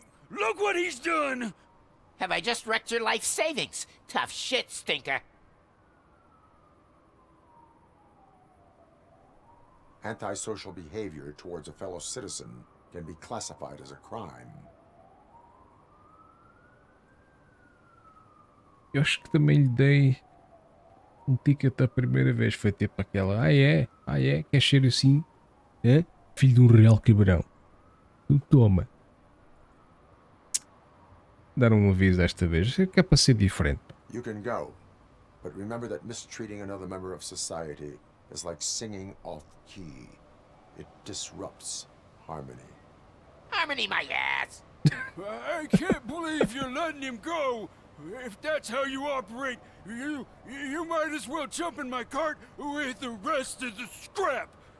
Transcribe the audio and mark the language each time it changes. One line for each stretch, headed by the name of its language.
English: Look what he's done! Have I just wrecked your life savings? Tough shit, stinker. Antisocial behavior towards a fellow citizen can be classified as a crime.
Portuguese: Eu acho que também lhe dei um ticket a primeira vez. Foi tipo aquela. Quer ser assim? É? Filho de um real cabrão. Tu toma. Dar um aviso desta vez. Que é para ser diferente.
English: You can go, but remember that mistreating another member of society is like singing off key. It disrupts harmony. Harmony my ass! I can't believe you're letting him go! If that's how you operate, you might as well jump in my cart with the rest of the scrap!